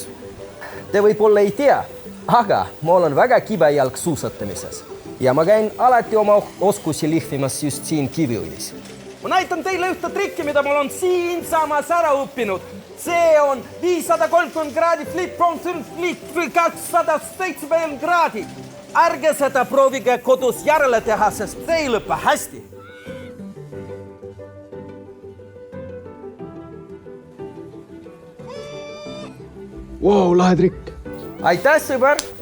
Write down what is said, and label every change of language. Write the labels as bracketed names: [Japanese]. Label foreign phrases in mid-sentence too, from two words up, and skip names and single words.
[Estonian] Te võib-olla ei tea, aga mul on väga kibe jalg suusatamises ja ma käin alati oma oskusi lihvimas just siin Kiviõlis. Ma näitan teile ühte trikki, mida mul on siin samas ära õppinud. See on 530 kraadi flip-from flip 270 kraadi. Ärge seda proovige kodus järele teha, sest see ei lõpe hästi. Wow, lahe trikk. Aitäh, sõber!